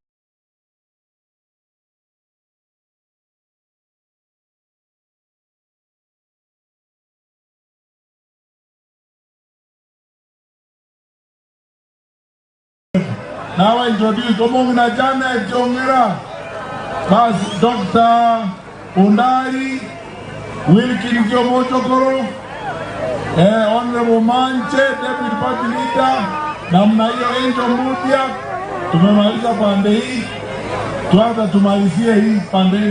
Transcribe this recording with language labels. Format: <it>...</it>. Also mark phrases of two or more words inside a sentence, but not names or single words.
<en>Now I introduce Omongina Janet Jongera, Dr. Undari, Wilkin Jomo Chokoro, Honorable Manche, Deputy Party Leader,</en> <sw>namna hiyo Angel Mudia. Tumemaliza pande hii, tuanza tumalizie hii pande hii.</sw>